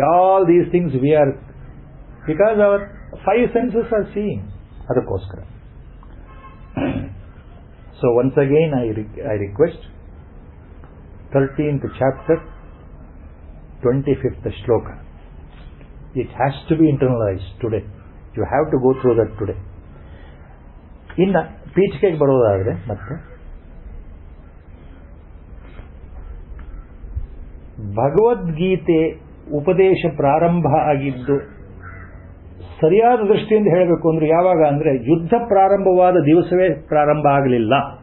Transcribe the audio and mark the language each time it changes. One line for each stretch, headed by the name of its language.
English: All these things we are, because our 5 senses are seeing.
Kannada: ಅದಕ್ಕೋಸ್ಕರ.
English: So once again I request 13th chapter 25th shloka. It has to be internalized today. You have to go through that today.
Kannada: ಇನ್ನು ಪೀಠಿಕೆಗೆ ಬರೋದಾದ್ರೆ ಮತ್ತೆ ಭಗವದ್ಗೀತೆ ಉಪದೇಶ ಪ್ರಾರಂಭ ಆಗಿದ್ದು ಸರಿಯಾದ ದೃಷ್ಟಿಯಿಂದ ಹೇಳಬೇಕು ಅಂದ್ರೆ ಯಾವಾಗ ಅಂದ್ರೆ ಯುದ್ಧ ಪ್ರಾರಂಭವಾದ ದಿವಸವೇ ಪ್ರಾರಂಭ ಆಗಲಿಲ್ಲ.